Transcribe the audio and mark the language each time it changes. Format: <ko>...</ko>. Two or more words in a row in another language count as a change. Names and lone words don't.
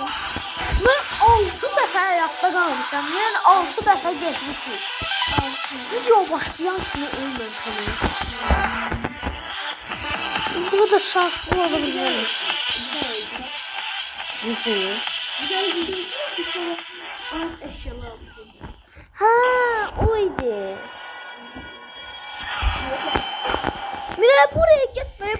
<az>Mən 6 dəfə həyatda qalmışam. Yəni 6 dəfə getmişik. Video başlayan kimi ölməmişəm.</az> <tr>Bu da şanslı olabilir.</tr> <az>Necə?</az> <tr>Bir daha izleyeceğim ki sonra alt eşyalar alacağım.</tr> <az>Ha, o idi. Miray</az> <tr>buraya gitme.</tr>